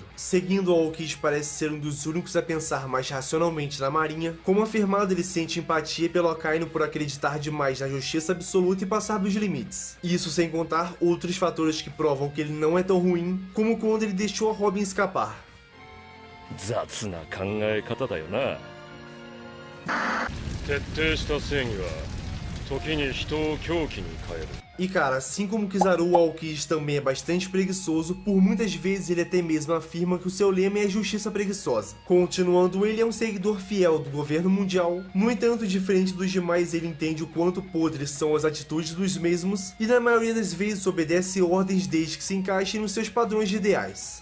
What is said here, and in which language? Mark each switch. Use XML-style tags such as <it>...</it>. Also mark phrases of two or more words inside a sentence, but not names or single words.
<pt>Seguindo, o Aokiji parece ser um dos únicos a pensar mais racionalmente na marinha. Como afirmado, ele sente empatia pelo Akainu por acreditar demais na justiça absoluta e passar dos limites. Isso sem contar outros fatores que provam que ele não é tão ruim, como quando ele deixou a Robin escapar.</pt> <ja>雑な考え方だよな。徹底した正義は時に人を狂気に変える。</ja> <pt>E cara, assim como Kizaru, o Aokiji também é bastante preguiçoso, por muitas vezes ele até mesmo afirma que o seu lema é justiça preguiçosa. Continuando, ele é um seguidor fiel do governo mundial, no entanto, diferente dos demais, ele entende o quanto podres são as atitudes dos mesmos e na maioria das vezes obedece ordens desde que se encaixem nos seus padrões de ideais.</pt>